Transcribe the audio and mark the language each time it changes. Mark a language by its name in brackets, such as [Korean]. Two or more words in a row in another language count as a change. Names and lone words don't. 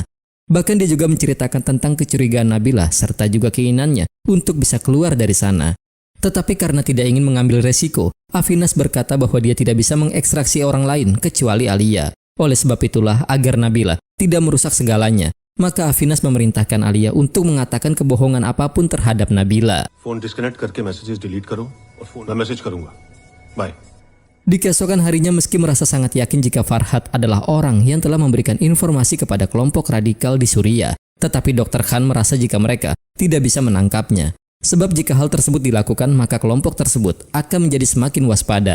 [Indonesian] Bahkan dia juga menceritakan tentang kecurigaan Nabila serta juga keinginannya untuk bisa keluar dari sana. Tetapi karena tidak ingin mengambil resiko, Afinas berkata bahwa dia tidak bisa mengekstraksi orang lain kecuali Alia. Oleh sebab itulah, agar Nabila tidak merusak segalanya, maka Afinas memerintahkan Alia untuk mengatakan kebohongan apapun terhadap Nabila. [English] phone disconnect [Hindi] करके [English] messages delete [Hindi] करो और मैं मैसेज करूंगा बाय. [Indonesian] Di keesokan harinya, meski merasa sangat yakin jika Farhad adalah orang yang telah memberikan informasi kepada kelompok radikal di Suriah, tetapi Dr. Khan merasa jika mereka tidak bisa menangkapnya. Sebab jika hal tersebut dilakukan, maka kelompok tersebut akan menjadi semakin waspada.